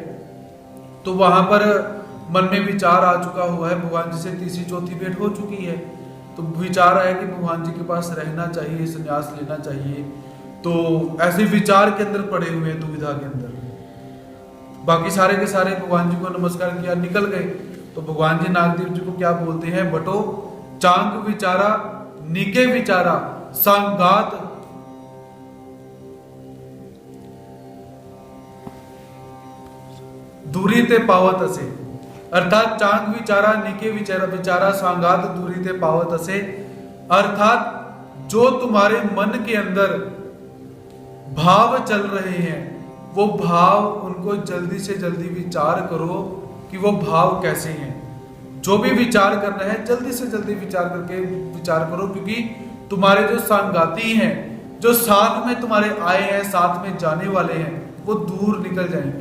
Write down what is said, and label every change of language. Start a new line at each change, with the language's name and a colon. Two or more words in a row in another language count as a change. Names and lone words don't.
Hindi: तो वहां पर मन में विचार आ चुका हुआ है, भगवान जी से तीसरी चौथी भेंट हो चुकी है, तो विचार आया कि भगवान जी के पास रहना चाहिए, संन्यास लेना चाहिए। तो ऐसे विचार के अंदर पड़े हुए हैं, दुविधा के अंदर। बाकी सारे के सारे भगवान जी को नमस्कार किया, निकल गए। तो भगवान जी नागदेव जी को क्या बोलते हैं,
Marathi: बटो चांग विचारा निके विचारा संगात दूरी ते पावत असे, अर्थात चांग विचारा निके विचारा सांगात दूरी ते पावत असे,
Hindi: अर्थात जो तुम्हारे मन के अंदर भाव चल रहे हैं वो भाव उनको जल्दी से जल्दी विचार करो कि वो भाव कैसे हैं। जो भी विचार करना है जल्दी से जल्दी विचार करके विचार करो, क्योंकि तुम्हारे जो संगाती हैं, जो साथ में तुम्हारे आए हैं, साथ में जाने वाले हैं, वो दूर निकल जाएंगे।